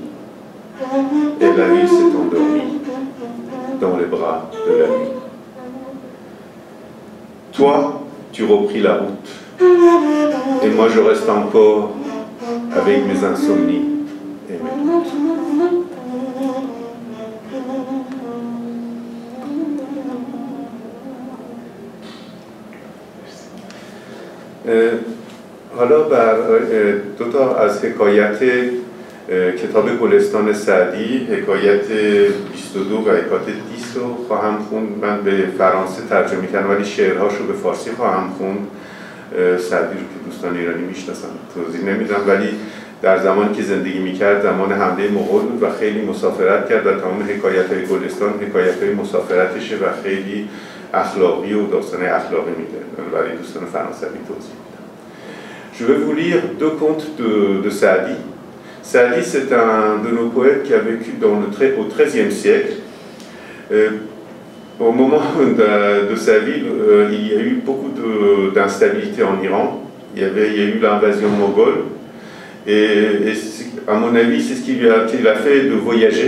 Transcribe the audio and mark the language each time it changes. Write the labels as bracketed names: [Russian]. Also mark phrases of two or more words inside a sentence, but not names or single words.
[French] Et la ville s'est endormie dans les bras de la nuit. Toi, tu repris la route. Et moi, je reste encore avec mes insomnies et mes doutes. [Persian] حالا دو تا از حکایت کتاب گلستان سعدی، حکایت 22 و حکایت 20 رو خواهم خوند. من به فرانسه ترجمه کردم ولی شعرهاشو به فارسی خواهم خوند. سعدی رو که دوستان ایرانی میشناسن توضیح نمیدم، ولی در زمانی که زندگی میکرد زمان حمله مغول بود و خیلی مسافرت کرد و تمام حکایت‌های گلستان حکایت‌های مسافرتشه و خیلی اخلاقی و داستان اخلاقی میده. برای دوستان فرانسوی توضیح میدم. [French] Je vais vous lire deux contes de Saadi. Saadi, c'est un de nos poètes qui a vécu au XIIIe siècle. Au moment de sa vie, il y a eu beaucoup d'instabilité en Iran. Il y a eu l'invasion moghole. Et à mon avis, c'est ce qui lui a fait de voyager.